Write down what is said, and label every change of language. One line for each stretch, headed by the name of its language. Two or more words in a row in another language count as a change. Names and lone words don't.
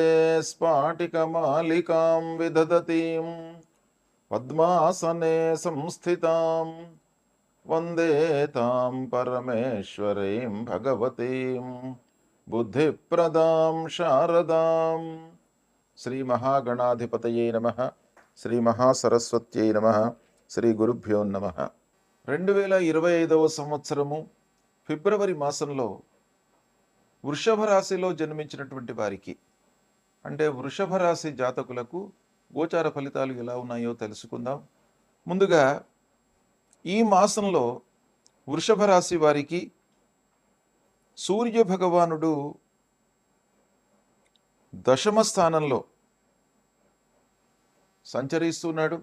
Sanskrit: स्फाटिकमालिकां विदधतीं पद्मासने संस्थितां वन्दे तां परमेश्वरीं भगवतीं बुद्धिप्रदां शारदां श्री महागणाधिपतये नमः श्री महासरस्वत्यै नमः శ్రీ గురుభ్యో నమః.
Telugu: 2025వ సంవత్సరము ఫిబ్రవరి మాసంలో వృషభ రాశిలో జన్మించినటువంటి వారికి అంటే వృషభ రాశి జాతకులకు గోచార ఫలితాలు ఎలా ఉన్నాయో తెలుసుకుందాం. ముందుగా ఈ మాసంలో వృషభ రాశి వారికి సూర్య భగవానుడు దశమ స్థానంలో సంచరిస్తున్నాడు.